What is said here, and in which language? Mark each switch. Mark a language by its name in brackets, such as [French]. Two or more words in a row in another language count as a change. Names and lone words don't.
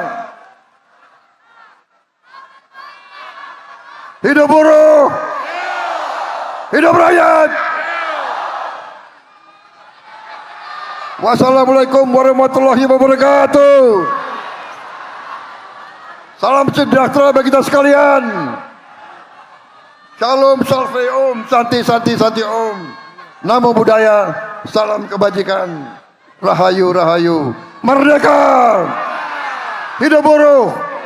[Indonesian] Hidup buruh, hidup rakyat. [Arabic] والسلام عليكم ورحمة الله وبركاته. [Indonesian] Salam sejahtera bagi kita sekalian. Shalom, [Sanskrit] salve om, santi, santi, santi om. [Pali] Namo Buddhaya, [Indonesian] salam kebajikan. Rahayu, rahayu. Merdeka! Hidup buruh!